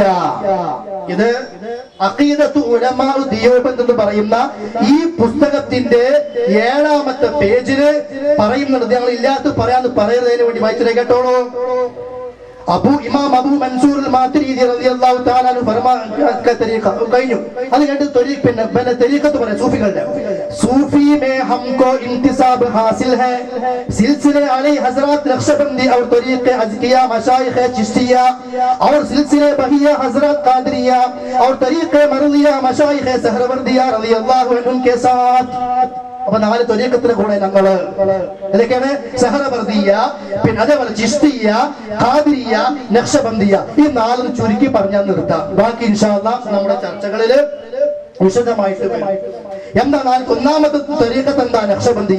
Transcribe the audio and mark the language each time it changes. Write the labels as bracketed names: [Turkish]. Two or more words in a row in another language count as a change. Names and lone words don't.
[Malayalam] ഇത് അഖീദത്തു ഉലമാ ദിയോബന്ദ് എന്ന് പറയുന്ന ഈ പുസ്തകത്തിന്റെ 7ാമത്തെ പേജില് പറയുന്നത്. ഞങ്ങൾ ഇല്ലാത്ത പറയാന്ന് പറയുന്നതിന് വേണ്ടി വായിച്ചേ കേട്ടോളൂ. ഇമാം അബൂ മൻസൂർ അൽ മാതുരിദി [Arabic] رضي الله تعالى عنه [Malayalam] കഴിഞ്ഞു. അത് കേട്ട് പിന്നെ തരീഖത്ത് പറയാം സൂഫികളുടെ. [Hindi] सूफी में हमको इंतिसाब हासिल है, सिलसिले अली हजरत नक्शबंदी और तरीक़े अज़किया मशाइख़ चिश्तिया और सिलसिले बहिया हजरत कादरिया और तरीक़े मरदिया मशाइख़ सहरवर्दिया [Arabic] رضي الله عنهم [Hindi] के साथ. [Malayalam] അപ്പൊ 4 ത്വരീഖത്തിന്റെ കൂടെ ഞങ്ങള് ഏതൊക്കെയാണ്? സഹറവർദിയ, പിന്നെ അതേപോലെ ചിശ്തിയ, ഖാദിരിയ, നഖ്ശബന്ദിയ. ഈ 4 ചുരുക്കി പറഞ്ഞാൽ നിർത്താം. ബാക്കി [Arabic] إن شاء الله [Malayalam] നമ്മുടെ ചർച്ചകളില് വിശദമായിട്ട് വരും. എന്താണ് 1ാമത്തെ ത്വരീഖത്ത്? എന്താ? നഖ്ശബന്ദിയ.